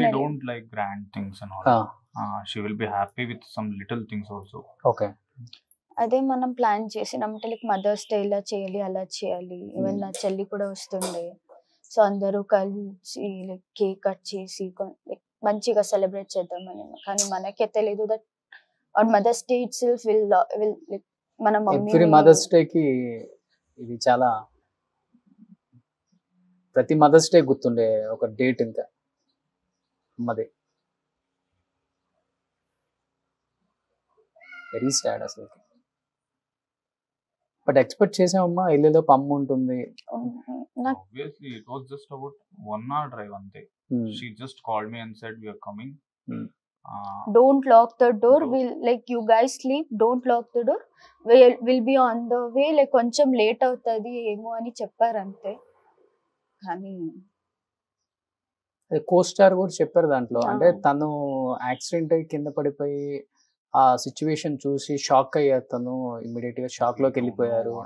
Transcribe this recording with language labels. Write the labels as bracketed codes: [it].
[en] she don't like grand things and all. She will be happy with some little things also. Okay. [te] అదే మనం plan చేసినాం, అంటే like mothers day ఇలా చేయాలి అలా చేయాలి. ఈవెన్ నా చెల్లి కూడా వస్తుండే, సో అందరూ కలిసి లైక్ కేక్ కట్ చేసి లైక్ మంచిగా సెలబ్రేట్ చేద్దామని. కానీ మనకే తెలియదు [en] that on Mother's Day itself will like మన mummy [te] మదర్స్ డే కి ఇది చాలా ప్రతి మదర్స్ డే గుర్తుండే ఒక డేట్ ఇంకా అమ్మది. [en] Very sad అసలు. [te] బట్ ఎక్స్పెక్ట్ చేసామమ్మా ఇల్లులో అమ్మ ఉంటుంది. [en] Obviously it was just about 1 hour drive ante. She just called me and said we are coming. Don't lock the door. We'll like you guys sleep. Don't lock the door. We'll be on the way. [te] Like కొంచెం late అవుతుంది ఏమో అని చెప్పారు అంతే. కానీ co star కూడా చెప్పారు దాంట్లో, అంటే ఆ. తను యాక్సిడెంట్ అయ్యి కింద పడిపోయి ఆ సిచ్యువేషన్ చూసి షాక్ అయ్యారు, తను ఇమ్మీడియట్ గా షాక్ లోకి వెళ్ళిపోయారు.